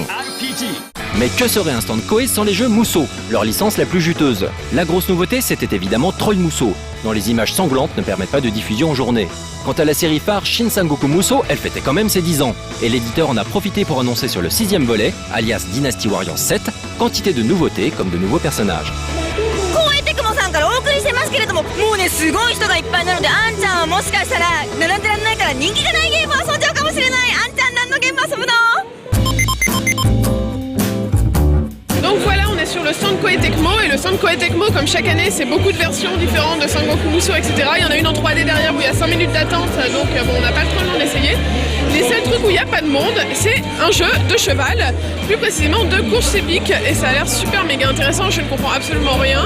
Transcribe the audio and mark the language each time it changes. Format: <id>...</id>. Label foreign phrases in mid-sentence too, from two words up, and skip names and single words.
<fr>Mais que serait un stand Koei sans les jeux Musou, leur licence la plus juteuse? La grosse nouveauté, c'était évidemment Troll Musou, dont les images sanglantes ne permettent pas de diffusion en journée. Quant à la série phare Shin Sangoku Musou, elle fêtait quand même ses 10 ans, et l'éditeur en a profité pour annoncer sur le 6e volet, alias Dynasty Warriors 7, quantité de nouveautés comme de nouveaux personnages.</fr> <ja>光栄テクモさんからお送りしてますけれども、もうねすごい人がいっぱいなので、あんちゃんはもしかしたら並んでらんないから人気がないゲームを遊んじゃうかもしれない。あんちゃん何のゲーム遊ぶの？</ja> <fr>Donc voilà, on est sur le stand Koei Tecmo, et le stand Koei Tecmo, comme chaque année, c'est beaucoup de versions différentes de Sangoku Musou, etc. Il y en a une en 3D derrière où il y a 5 minutes d'attente, donc bon, on n'a pas trop le temps d'essayer. Les seuls trucs où il n'y a pas de monde, c'est un jeu de cheval, plus précisément de course épique, et ça a l'air super méga intéressant, je ne comprends absolument rien.</fr>